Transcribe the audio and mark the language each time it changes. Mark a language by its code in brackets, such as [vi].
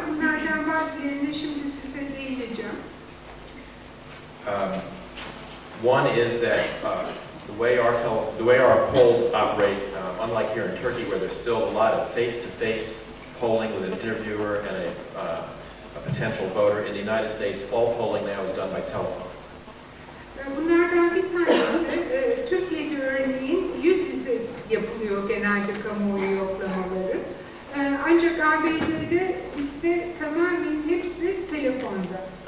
[tr] Bunlardan bazılarını şimdi size değineceğim. [en] One is that the way our polls operate, unlike here in Turkey, where there's still a lot of face-to-face polling with an interviewer and a potential voter, in the United States, all polling now is done by telephone. [tr] Bunlardan bir tanesi, Türkiye'de örneğin yüz yüze yapılıyor genelde kamuoyu yoklamaları. Ancak ABD'de bizde tamamen hepsi telefonda.